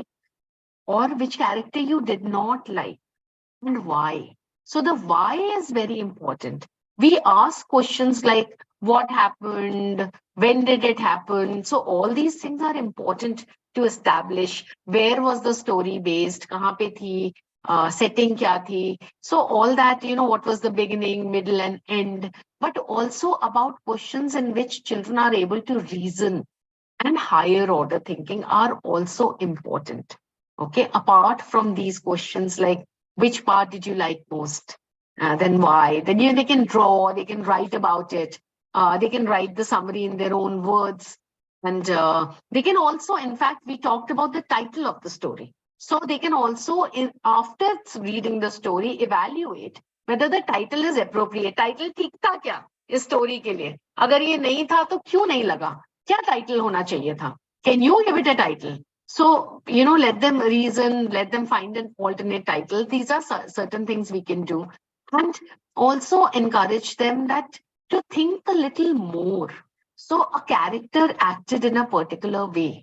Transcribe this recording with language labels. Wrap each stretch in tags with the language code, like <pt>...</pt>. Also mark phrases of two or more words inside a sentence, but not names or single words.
<en>Or which character you did not like? And why? So the why is very important. We ask questions like, what happened? When did it happen? So all these things are important to establish. Where was the story based?</en> <hi>कहाँ पे थी? Setting क्या थी?</hi> <en>So all that, what was the beginning, middle, and end? But also about questions in which children are able to reason and higher order thinking are also important. Okay, apart from these questions like, which part did you like most? Then why? Then they can draw, they can write about it. They can write the summary in their own words. And they can also, in fact, we talked about the title of the story. So they can also, after reading the story, evaluate whether the title is appropriate.</en> <hi>Title ठीक था क्या इस story के लिए? अगर ये नहीं था तो क्यों नहीं लगा? क्या title होना चाहिए था?</hi> <en>Can you give it a title? So, let them reason, let them find an alternate title. These are certain things we can do. And also encourage them that to think a little more. So a character acted in a particular way.</en>